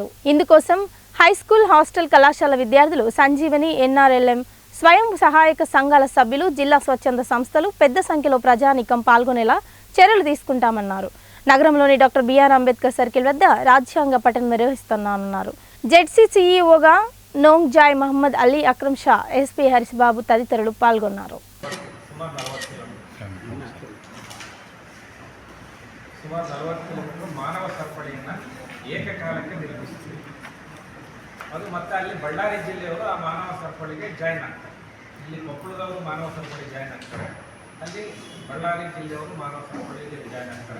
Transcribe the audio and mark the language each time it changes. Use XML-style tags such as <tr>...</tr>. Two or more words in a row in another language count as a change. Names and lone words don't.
<te>ఇందుకోసం హైస్కూల్, హాస్టల్, కళాశాల విద్యార్థులు, సంజీవని, ఎన్ఆర్ఎల్ఎం, స్వయం సహాయక సంఘాల సభ్యులు, జిల్లా స్వచ్ఛంద సంస్థలు పెద్ద సంఖ్యలో ప్రజానీకం పాల్గొనేలా చర్యలు తీసుకుంటామన్నారు. నగరంలోని డాక్టర్ బిఆర్ అంబేద్కర్ సర్కిల్ వద్ద రాజ్యాంగ పఠనం నిర్వహిస్తున్నామన్నారు. జెడ్సీ సీఈఓగా నోంగ్ జాయ్ మహమ్మద్ అలీ, అక్రమ్ షా, ఎస్పీ హరిబాబు తదితరులు పాల్గొన్నారు.</te> <kn>ಅದು ಮತ್ತೆ ಅಲ್ಲಿ ಬಳ್ಳಾರಿ ಜಿಲ್ಲೆಯವರು ಆ ಮಾನವ ಸರಪಳಿಗೆ ಜಾಯ್ನ್ ಆಗ್ತಾರೆ. ಇಲ್ಲಿ ಕೊಪ್ಪಳದವರು ಮಾನವ ಸರಪಳಿ ಜಾಯ್ನ್ ಆಗ್ತಾರೆ, ಅಲ್ಲಿ ಬಳ್ಳಾರಿ ಜಿಲ್ಲೆಯವರು ಮಾನವ ಸರಪಳಿಗೆ ಜಾಯ್ನ್ ಆಗ್ತಾರೆ.</kn>